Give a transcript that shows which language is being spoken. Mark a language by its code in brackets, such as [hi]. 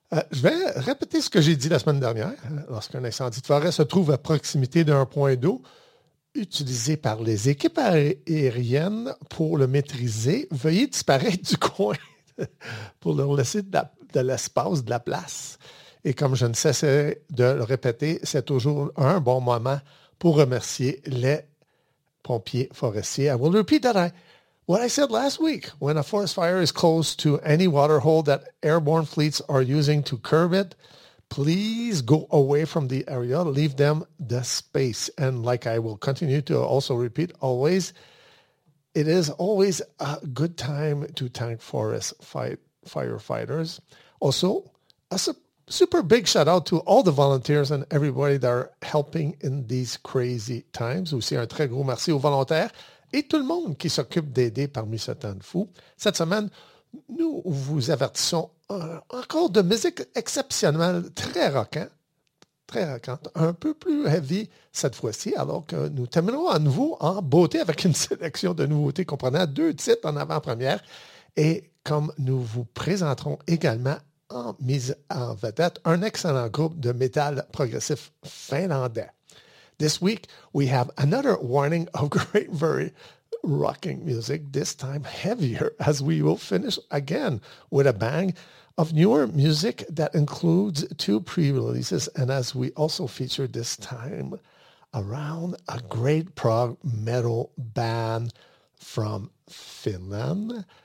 [fr] Je vais répéter ce que j'ai dit la semaine dernière. Lorsqu'un incendie de forêt se trouve à proximité d'un point d'eau utilisé par les équipes aériennes pour le maîtriser, veuillez disparaître du coin pour leur laisser de l'espace, de la place. Et comme je ne cesserai de le répéter, c'est toujours un bon moment pour remercier les pompiers forestiers. [en] I will repeat that what I said last week. When a forest fire is close to any water hole that airborne fleets are using to curb it, please go away from the area, leave them the space. And like I will continue to also repeat always, it is always a good time to thank forest firefighters. Also, a super big shout out to all the volunteers and everybody that are helping in these crazy times. [fr] Aussi un très gros merci aux volontaires et tout le monde qui s'occupe d'aider parmi ce temps de fou. Cette semaine, nous vous avertissons encore de musique exceptionnelle, très rockante, un peu plus heavy cette fois-ci, alors que nous terminerons à nouveau en beauté avec une sélection de nouveautés comprenant deux titres en avant-première. Et comme nous vous présenterons également en mise en vedette un excellent groupe de métal progressif finlandais. [en] This week, we have another warning of great, very rocking music, this time heavier, as we will finish again with a bang of newer music that includes two pre-releases, and as we also feature this time around a great prog metal band from Finland.